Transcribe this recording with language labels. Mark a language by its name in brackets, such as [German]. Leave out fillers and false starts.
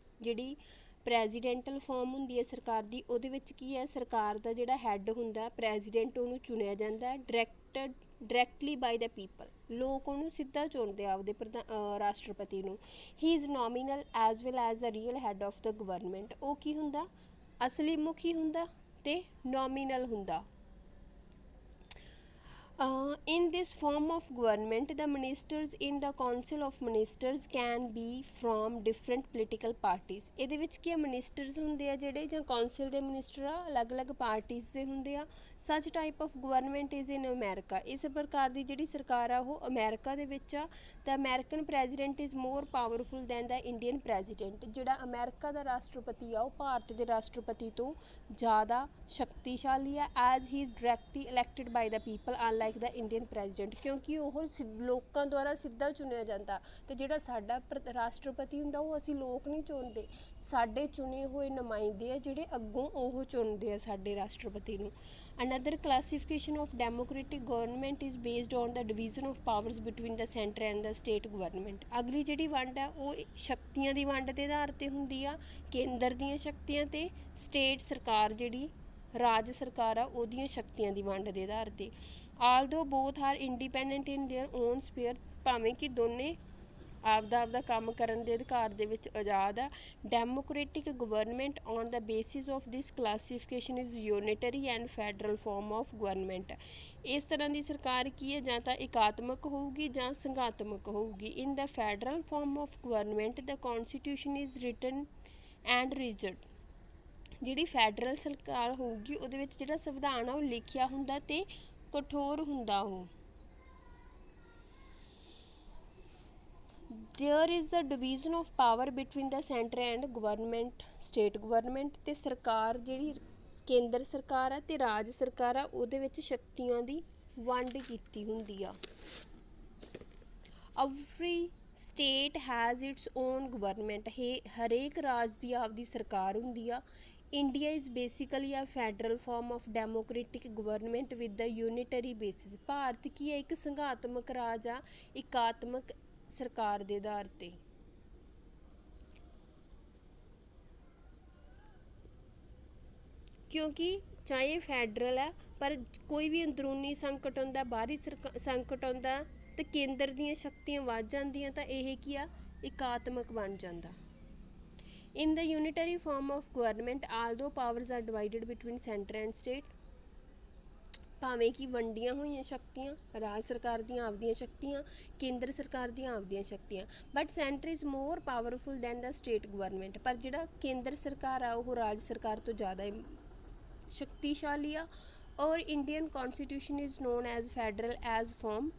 [Punjabi] ਜਿਹੜੀ ਪ੍ਰੈਜ਼ੀਡੈਂਟਲ ਫਾਰਮ ਹੁੰਦੀ ਹੈ ਸਰਕਾਰ ਦੀ, ਉਹਦੇ ਵਿੱਚ ਕੀ ਹੈ, ਸਰਕਾਰ ਦਾ ਜਿਹੜਾ ਹੈੱਡ ਹੁੰਦਾ ਪ੍ਰੈਜ਼ੀਡੈਂਟ, ਉਹਨੂੰ ਚੁਣਿਆ ਜਾਂਦਾ [English] Directly by the people. [Punjabi] ਲੋਕ ਉਹਨੂੰ ਸਿੱਧਾ ਚੁਣਦੇ ਆ ਆਪਦੇ ਰਾਸ਼ਟਰਪਤੀ ਨੂੰ। [English] He is nominal as well as the real head of the government. [Punjabi] ਉਹ ਕੀ ਹੁੰਦਾ, ਅਸਲੀ ਮੁਖੀ ਹੁੰਦਾ ਅਤੇ ਨੋਮੀਨਲ ਹੁੰਦਾ। [English] In this form of government, the ministers in the council of ministers can be from different political parties. [Punjabi] ਇਹਦੇ ਵਿੱਚ ਕੀ ਮਿਨਿਸਟਰਸ ਹੁੰਦੇ ਆ ਜਿਹੜੇ, ਜਾਂ ਕੌਂਸਲ ਦੇ ਮਿਨਿਸਟਰ ਆ ਅਲੱਗ-ਅਲੱਗ ਪਾਰਟੀਜ਼ ਦੇ ਹੁੰਦੇ ਆ। [English] Such type of government is in America. [Punjabi] ਇਸ ਪ੍ਰਕਾਰ ਦੀ ਜਿਹੜੀ ਸਰਕਾਰ ਆ ਉਹ ਅਮੈਰੀਕਾ ਦੇ ਵਿੱਚ ਆ। [English] The American president is more powerful than the Indian president. [Punjabi] ਜਿਹੜਾ ਅਮੈਰੀਕਾ ਦਾ ਰਾਸ਼ਟਰਪਤੀ ਆ ਉਹ ਭਾਰਤ ਦੇ ਰਾਸ਼ਟਰਪਤੀ ਤੋਂ ਜ਼ਿਆਦਾ ਸ਼ਕਤੀਸ਼ਾਲੀ ਆ, [English] as he is directly elected by the people unlike the Indian president, [Punjabi] ਕਿਉਂਕਿ ਉਹ ਲੋਕਾਂ ਦੁਆਰਾ ਸਿੱਧਾ ਚੁਣਿਆ ਜਾਂਦਾ। ਅਤੇ ਜਿਹੜਾ ਸਾਡਾ ਰਾਸ਼ਟਰਪਤੀ ਹੁੰਦਾ ਉਹ ਅਸੀਂ ਲੋਕ ਨਹੀਂ ਚੁਣਦੇ, ਸਾਡੇ ਚੁਣੇ ਹੋਏ ਨੁਮਾਇੰਦੇ ਆ ਜਿਹੜੇ ਅੱਗੋਂ ਉਹ ਚੁਣਦੇ ਆ ਸਾਡੇ ਰਾਸ਼ਟਰਪਤੀ ਨੂੰ। [English] Another classification of democratic government is based on the division of powers between the center and the state government. [Punjabi] ਅਗਲੀ ਜਿਹੜੀ ਵੰਡ ਆ ਉਹ ਸ਼ਕਤੀਆਂ ਦੀ ਵੰਡ ਦੇ ਆਧਾਰ 'ਤੇ ਹੁੰਦੀ ਆ, ਕੇਂਦਰ ਦੀਆਂ ਸ਼ਕਤੀਆਂ ਅਤੇ ਸਟੇਟ ਸਰਕਾਰ ਜਿਹੜੀ ਰਾਜ ਸਰਕਾਰ ਆ ਉਹਦੀਆਂ ਸ਼ਕਤੀਆਂ ਦੀ ਵੰਡ ਦੇ ਆਧਾਰ 'ਤੇ। [English] although both are independent in their own sphere, [Punjabi] ਭਾਵੇਂ ਕਿ ਦੋਨੇ ਆਪਦਾ ਕੰਮ ਕਰਨ ਦੇ ਅਧਿਕਾਰ ਦੇ ਵਿੱਚ ਆਜ਼ਾਦ ਆ। [English] Democratic government on the basis of this classification is unitary and federal form of government. [Punjabi] ਇਸ ਤਰ੍ਹਾਂ ਦੀ ਸਰਕਾਰ ਕੀ ਹੈ, ਜਾਂ ਤਾਂ ਇਕਾਤਮਕ ਹੋਊਗੀ ਜਾਂ ਸੰਘਾਤਮਕ ਹੋਊਗੀ। [English] In the federal form of government the constitution is written and rigid. [Punjabi] ਜਿਹੜੀ ਫੈਡਰਲ ਸਰਕਾਰ ਹੋਊਗੀ ਉਹਦੇ ਵਿੱਚ ਜਿਹੜਾ ਸੰਵਿਧਾਨ ਆ ਉਹ ਲਿਖਿਆ ਹੁੰਦਾ ਅਤੇ ਕਠੋਰ ਹੁੰਦਾ ਉਹ। [English] There is a division of power between the center and government, state government। [Punjabi] ਅਤੇ ਸਰਕਾਰ ਜਿਹੜੀ ਕੇਂਦਰ ਸਰਕਾਰ ਆ ਅਤੇ ਰਾਜ ਸਰਕਾਰ ਆ ਉਹਦੇ ਵਿੱਚ ਸ਼ਕਤੀਆਂ ਦੀ ਵੰਡ ਕੀਤੀ ਹੁੰਦੀ ਆ। [English] Every state has its own government। [Punjabi] ਹਰੇਕ ਰਾਜ ਦੀ ਆਪਦੀ ਸਰਕਾਰ ਹੁੰਦੀ ਆ। [English] India is basically a federal form of democratic government with the unitary basis. [Punjabi] Bharat ਕੀ ਹੈ, ਇੱਕ ਸੰਘਾਤਮਕ ਰਾਜ ਆ ਇਕਾਤਮਕ ਸਰਕਾਰ ਦੇ ਆਧਾਰ 'ਤੇ। ਕਿਉਂਕਿ ਚਾਹੇ ਫੈਡਰਲ ਹੈ ਪਰ ਕੋਈ ਵੀ ਅੰਦਰੂਨੀ ਸੰਕਟ ਆਉਂਦਾ, ਬਾਹਰੀ ਸੰਕਟ ਆਉਂਦਾ ਅਤੇ ਕੇਂਦਰ ਦੀਆਂ ਸ਼ਕਤੀਆਂ ਵੱਧ ਜਾਂਦੀਆਂ ਤਾਂ ਇਹ ਕੀ ਆ, ਇਕਾਤਮਕ ਬਣ ਜਾਂਦਾ। [English] In the unitary form of government, although powers are divided between center and state, [Punjabi] ਭਾਵੇਂ ਕਿ ਵੰਡੀਆਂ ਹੋਈਆਂ ਸ਼ਕਤੀਆਂ, ਰਾਜ ਸਰਕਾਰ ਦੀਆਂ ਆਪਦੀਆਂ ਸ਼ਕਤੀਆਂ, ਕੇਂਦਰ ਸਰਕਾਰ ਦੀਆਂ ਆਪਦੀਆਂ ਸ਼ਕਤੀਆਂ, [English] But centre is more powerful than the state government. [Punjabi] ਪਰ ਜਿਹੜਾ ਕੇਂਦਰ ਸਰਕਾਰ ਆ ਉਹ ਰਾਜ ਸਰਕਾਰ ਤੋਂ ਜ਼ਿਆਦਾ ਸ਼ਕਤੀਸ਼ਾਲੀ ਆ। [English] Or Indian constitution is known as federal as form.